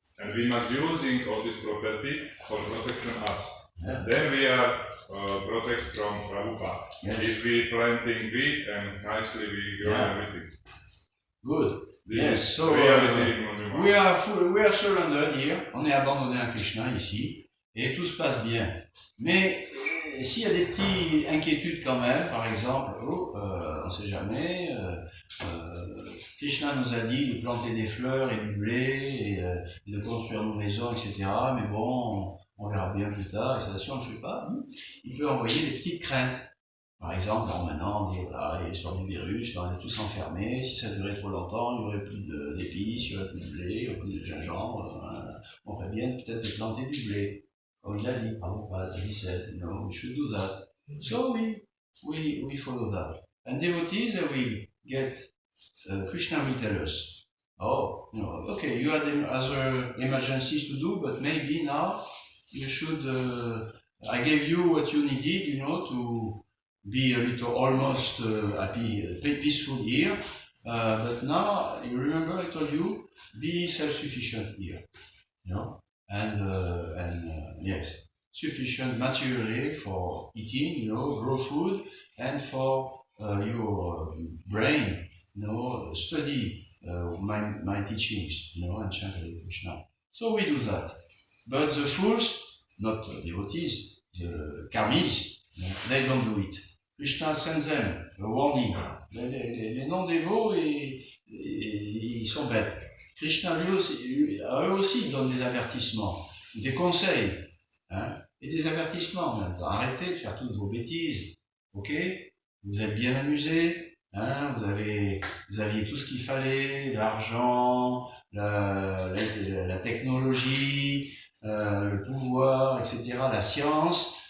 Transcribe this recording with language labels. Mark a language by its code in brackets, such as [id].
[en] And we must using all this property for protection us. Yeah. Then we are protect from Prabhupada. Yes. If we planting wheat and nicely we grow everything. Good. This yes. So we are surrendered here. [fr] On est abandonné à Krishna ici. Et tout se passe bien. Mais s'il y a des petites inquiétudes quand même, par exemple, on ne sait jamais, Krishna nous a dit de planter des fleurs et du blé et de construire nos maisons, etc. Mais bon, on verra bien plus tard. Et ça, si on ne le fait pas, il peut envoyer des petites craintes. Par exemple, maintenant, on dit, voilà, il y a l'histoire du virus, on est tous enfermés, si ça durait trop longtemps, il n'y aurait plus d'épices, il n'y aurait plus de blé, il n'y aurait plus de gingembre, on ferait bien peut-être de planter du blé. Comme il a dit, [en] Prabhupada, he said, you know, we should do that. So we follow that. And devotees will get, Krishna will tell us, oh, you know, okay, you had other emergencies to do, but maybe now you should, I gave you what you needed, you know, to be a little almost happy, peaceful here, but now you remember I told you be self-sufficient here, you know, and yes, sufficient materially for eating, you know, grow food, and for your brain, you know, study my teachings, you know, and chant Hare Krishna. So we do that, but the fools, not devotees, the karmis, they don't do it. Krishna sends them a warning. [fr] Les non-dévots, ils sont bêtes. Krishna, lui aussi, à eux aussi, il donne des avertissements, des conseils, hein, et des avertissements en même temps. Arrêtez de faire toutes vos bêtises, ok? Vous êtes bien amusés, hein, vous aviez tout ce qu'il fallait, l'argent, la technologie, le pouvoir, etc., la science.